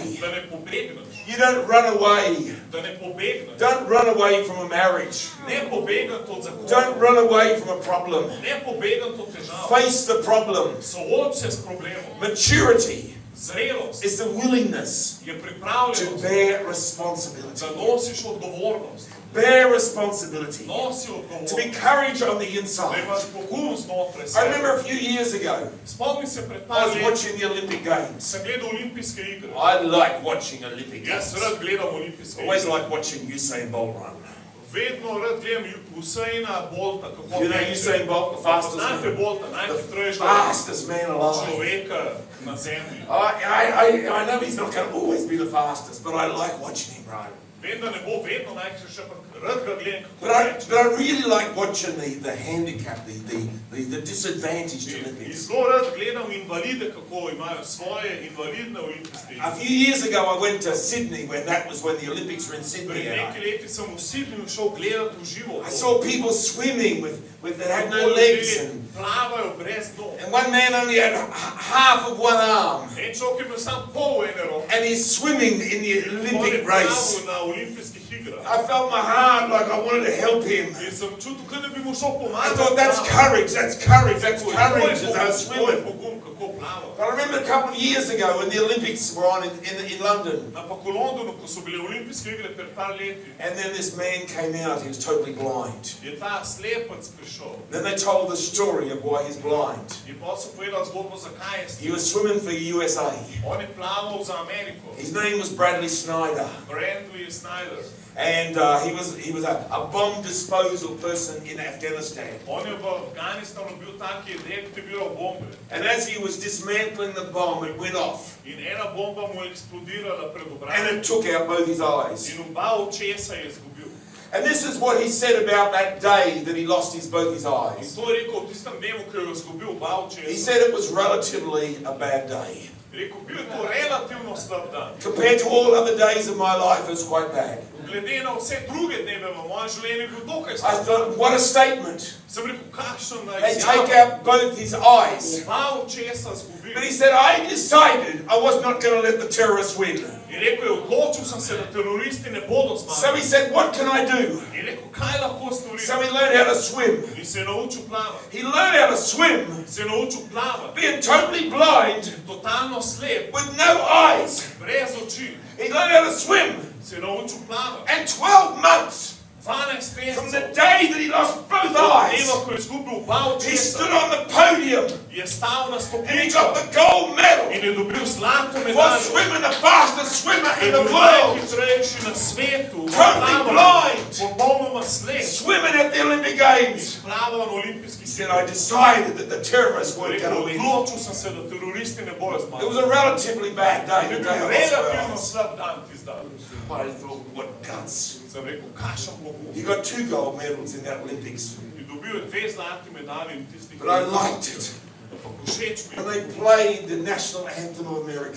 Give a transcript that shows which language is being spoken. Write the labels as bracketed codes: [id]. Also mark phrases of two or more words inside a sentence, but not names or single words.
[sl] da ne pobegneš. [en] You don't run away. [sl] Da ne pobegneš. [en] Don't run away from a marriage. [sl] Ne pobegneš od [en] Don't [sl] zakona. [en] run away from a problem. [sl] Ne pobegneš od težav. [en] Face the problem. [sl] Sooč se s problemom. [en] Maturity [sl] Zrelost [en] is the willingness [sl] je [en] to [sl] pripravljenost, [en] bear responsibility. [sl] da nosiš odgovornost. [en] Bear responsibility. [sl] Nosi [en] To [sl] odgovornost. [en] be courage on the [sl] Da [en] inside. [sl] imaš pogum znotraj [en] I [sl] sebe. [en] remember a few years ago, [sl] Spomni se pred [en] I [sl] par [en] was [sl] leti, [en] watching the Olympic Games. [sl] sem gledal olimpijske igre. [en] I like watching Olympic [sl] Jaz [en] Games. [sl] rad gledam olimpijske [en] Always [sl] igre. [en] like watching Usain Bolt run. [sl] Vedno rad gledam Usaina Bolta, kako [en] You know [sl] teče. [en] Usain Bolt, the fastest [sl] Poznate [en] man, [sl] Bolta, [en] the [sl] najhitrejšega [en] fastest man alive. [sl] človeka na zemlji. [en] I know he's not going to always be the fastest, but I like watching him run. [sl] Vem, da ne bo vedno najhitrejši, ampak rad ga gledam, [en] But [sl] kako teče. [en] I really like watching the handicap, the disadvantaged [sl] In [en] Olympics. [sl] zelo rad gledam invalide, kako imajo svoje invalidne olimpijske [en] A [sl] igre. [en] few years ago, I went to Sydney when the Olympics were in Sydney. [sl] Pred [en] And [sl] nekaj leti sem v Sydneyju šel gledati v živo. [en] I saw people swimming that had no [sl] Kako [en] legs, [sl] ljudje plavajo brez nog. [en] and one man only had half of one arm, [sl] En človek je imel samo pol ene roke. [en] and he's swimming in the [sl] On je [en] Olympic race. [sl] plaval na olimpijskih igrah. [en] I felt my heart like I wanted to help him. [sl] In sem čutil, kot da bi mu šel [en] I [sl] pomagati. [en] thought, that's courage, that's courage, that's [sl] To je [en] courage as I was [sl] to je [en] swimming. [sl] pogum, kako plava. [en] But I remember a couple of years ago when the Olympics were on in London, [sl] Ampak v Londonu, ko so bile olimpijske igre pred par leti, [en] and then this man came out, he was totally blind. [sl] je ta slepec prišel. [en] Then they told the story of why he's blind. [sl] In pa so povedali zgodbo, zakaj je [en] He [sl] slep. [en] was swimming for the USA. [sl] On je plaval za Ameriko. [en] His name was Bradley Snyder, [sl] Brandley Snyder. [en] and he was a bomb disposal person in Afghanistan. [sl] On je v Afganistanu bil tak, ki je deaktiviral bombe. [en] And as he was dismantling the bomb, it went off, [sl] In ena bomba mu je eksplodirala pred [en] and [sl] obrazom. [en] it took out both his eyes. [sl] In oba očesa je izgubil. [en] And this is what he said about that day that he lost both his [sl] In [en] eyes. [sl] to je rekel v tistem dnevu, ko je izgubil oba [en] He [sl] očesa. [en] said it was relatively a bad day. [sl] Rekel, bil je to relativno slab dan. [en] Compared to all other days of my life, it was quite bad. [sl] Glede na vse druge dneve v mojem življenju je bil dokaj [en] I [sl] slab. [en] thought, what a statement. [sl] Sem rekel, kakšen [en] They take [sl] izjava. [en] out both his eyes. [sl] Oba očesa [en] But he [sl] izgubil. [en] said, I decided I was not going to let the terrorists win. [sl] In rekel je, odločil sem se, da teroristi ne bodo [en] So [sl] zmagali. [en] he said, what can I do? [sl] In rekel, kaj lahko storim? [en] So he learned how to swim. [sl] In se je naučil plavati. [en] He learned how to swim, [sl] Se je naučil plavati. [en] being totally blind, [sl] Totalno slep, [en] with no eyes. [sl] brez oči. [en] He learned how to swim. [sl] Se je naučil plavati. [en] And 12 months [sl] 12 [en] from the [sl] mesecev. [en] day that he lost both [sl] Od [en] eyes, [sl] dneva, ko je izgubil oba [en] he stood [sl] očesa, [en] on the podium [sl] je stal na [en] and he got [sl] stopničkah [en] the gold medal [sl] in je dobil zlato [en] for [sl] medaljo. [en] swimming the fastest swimmer [sl] Je [en] in the [sl] bil [en] world, [sl] najhitrejši na svetu, [en] Totally blind. [sl] popolnoma slep, [en] swimming at the Olympic Games. [sl] plaval na olimpijskih [en] He said, I decided that the terrorists weren't going to win. [sl] Odločil sem se, da teroristi ne bojo [en] It was [sl] zmagali. [en] a relatively bad day. [sl] Je [en] The [sl] bil [en] day I lost [sl] relativno [en] my eyes. [sl] slab dan tizdan. [en] I thought, what guts. [sl] Sem rekel, kašen pogum. [en] He got 2 gold medals in that Olympics. [sl] In Dobil je 2 zlati medalje in tistih. [en] But I liked it. [sl] Ampak všeč mi [en] And [sl] je, [en] they played the national anthem of America.